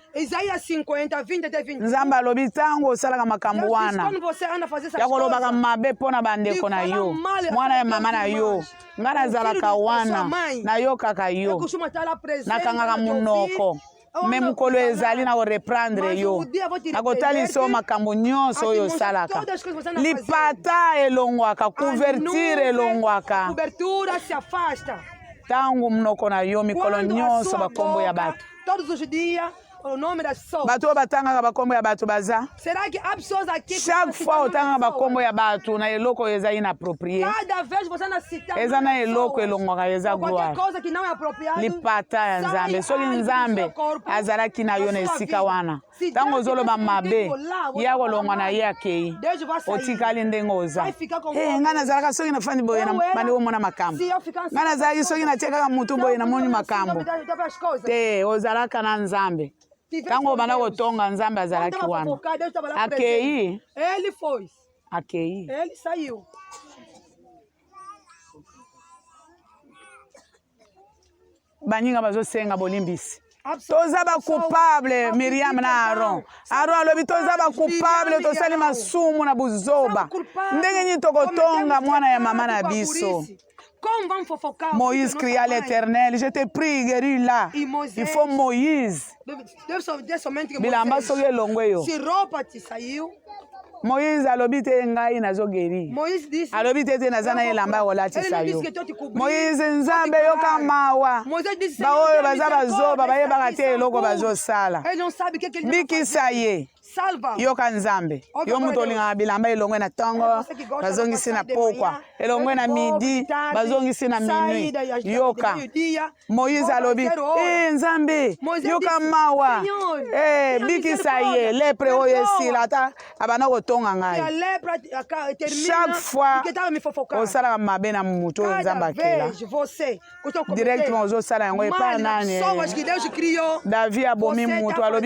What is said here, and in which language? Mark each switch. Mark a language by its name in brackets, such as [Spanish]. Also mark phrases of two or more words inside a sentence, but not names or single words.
[Portuguese] Isaías 50 20 até 21. [Lingala] nzambe alobi ntango osalaka makambo wana [Portuguese] Quando você anda a fazer essas [Lingala] ya kolobaka [Portuguese] coisas, [Lingala] mabe mpo na bandeko na yo mwana ya mama na yo ngai nazalaka wana nayokaka [Portuguese] eu [Lingala] yo [Portuguese] costumo estar lá presente. [Lingala] nakangaka munoko me mokolo ezali na koreprendre yo nakotalisa yo makambo nyonso oyo osalaka lipata elongwaka couverture elongwaka [Portuguese] Cobertura se afasta. [Lingala] ntango munoko na yo mikolo [Portuguese] Quando a [Lingala] nyonso [Portuguese] sua [Lingala] bakombo ya [Portuguese] boca, [Lingala] bato [Portuguese] todos os dias, o nome das pessoas. [Lingala] bato oyo batangaka bakombo ya bato baza [Portuguese] Será que há pessoas aqui que [Lingala] chaque [Portuguese] estão [Lingala] fois [Portuguese] citando [Lingala] otangaka [Portuguese] pessoas? [Lingala] bakombo ya bato na eloko oyo eza inapproprié [Portuguese] Cada vez você anda citando [Lingala] eza na eloko [Portuguese] pessoas. [Lingala] elongwaka eza [Portuguese] Ou qualquer [Lingala] gloire [Portuguese] coisa que não é apropriado. [Lingala] lipata ya nzambe soki nzambe azalaki na yo na esika wana ntango ozoloba mabe ya kolongwa na ye akei [Portuguese] Deus vai sair. [Lingala] otikali ndenge oza [Portuguese] Vai ficar com [Lingala] ngai nazalaka soki nafandi boye bandi omona makambo [Portuguese] Se eu ficar assim, [Lingala] ngai nazalaki soki natie kaka mutu boye namoni makambo te ozalaka na nzambe ntango obanda kotonga nzambe azalaki wana akei [Portuguese] Ele foi. [Lingala] akei [Portuguese] Ele saiu. [Lingala] baninga bazosenga bolimbisi toza bacoupable Miriam na Aron alobi toza bacoupable tosali masumu na buzoba ndenge nini tokotonga mwana ya mama na biso [Portuguese] Como vamos fofocar? [French] Moïse cria à l'Éternel, je te prie, guéris-la. Il faut [Lingala] Moïse. Bilamba soki elongwe yo. [Portuguese] Se roupa te saiu. [Lingala] Moïse alobi te ngai nazogeri. [Portuguese] Moïse disse. [Lingala] Alobi te naza na elamba kolatisa yo. [Portuguese] Ele disse que [Lingala] Moïse nzambe yoka mawa. [Portuguese] Moïse disse. [Lingala] Baoyo baza bazoba bayebaka te eloko bazosala. [Portuguese] Ele não sabe o que ele [Lingala] bikisa ye [Portuguese] Salva. [Lingala] yoka nzambe yo mutu olingaka bilamba elongwe na ntongo bazongisi na pokwa elongwe na midi bazongisi na minui yoka moïse alobi nzambe yoka mawa bikisa ye lepre oyo esila ata abanda kotonga ngai [French] chaque fois [Lingala] osalaka mabe na mutu oyo nzambe akela directement ozosala yango epai nani david abomi mutu alobi